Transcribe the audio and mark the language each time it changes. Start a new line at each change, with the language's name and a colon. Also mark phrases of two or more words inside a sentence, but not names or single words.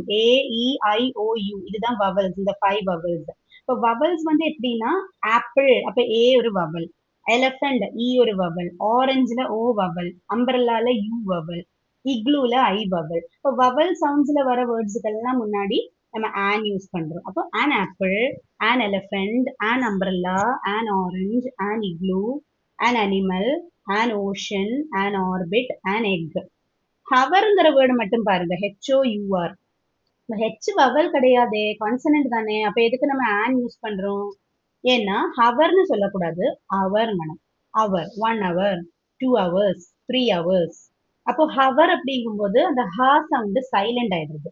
Tamil: ஏ, இ, ஐ, ஓ, யூ, இதுதான் வவல்ஸ், இந்த 5 வவல்ஸ். இப்போ வவல்ஸ் வந்து எப்படின்னா ஆப்பிள் அப்ப ஏ ஒரு வவல், எலஃபண்ட் இ ஒரு வவல், ஆரஞ்சுல ஓ வவல், அம்பரல்லால யூ வவல், இக்லூல ஐ வவல். இப்போ
English: vowel soundsla
Tamil: வர வேர்ட்ஸுக்கு எல்லாம் முன்னாடி நம்ம
English: an use
Tamil: பண்றோம்.
English: அப்போ an apple, an elephant, an umbrella, an orange, an igloo, an animal, an ocean, an orbit, an egg.
Tamil: ஹவர்ங்கிற வேர்டு மட்டும் பாருங்க, HOUR.
English: H vowel
Tamil: கிடையாதே, கான்சனன்ட் தானே. அப்ப எதுக்கு நம்ம
English: an use
Tamil: பண்றோம்? ஏன்னா ஹவர்னு சொல்லக்கூடாது, அவர் மேடம்.
English: அவர் 1 hour, 2 hours, 3 hours.
Tamil: அப்போ ஹவர் அப்படிங்கும்போது அந்த ஹா
English: sound silent
Tamil: ஆயிடுது.